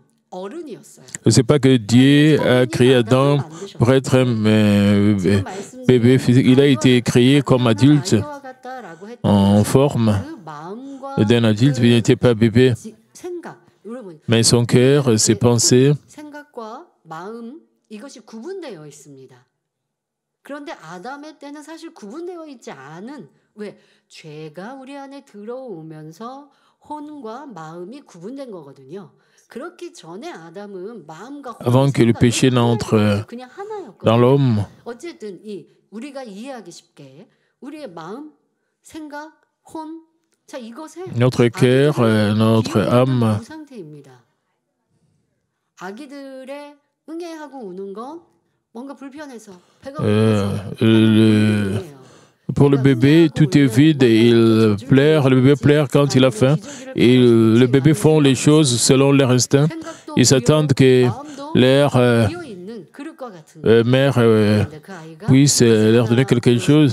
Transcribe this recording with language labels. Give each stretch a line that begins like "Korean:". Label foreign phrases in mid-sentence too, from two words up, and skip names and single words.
French: Ce n'est pas que Dieu a créé Adam pour être un bébé physique. Il a été créé comme adulte, en forme d'un adulte, mais il n'était pas bébé. Mais son cœur, ses pensées,
Korean: 그런데 아담의 때는 사실 구분되어 있지 않은 왜 죄가 우리 안에 들어오면서 혼과 마음이 구분된 거거든요. 그렇기 전에 아담은 마음과
French: avant que le péché n'entre
Korean: 그냥 하나였거든요.
French: dans l'homme,
Korean: 어쨌든 이 우리가 이해하기 쉽게 우리의 마음, 생각, 혼, 자 이것에
French: notre cœur, notre âme,
Korean: 상태입니다. 아기들의 응애하고 우는 건 뭔가 불편해서 배가 고파서
French: pour le bébé, tout est vide et il pleure. Le bébé pleure quand il a faim. Et le bébé font les choses selon leur instinct. Ils s'attendent que leur mère puisse leur donner quelque chose.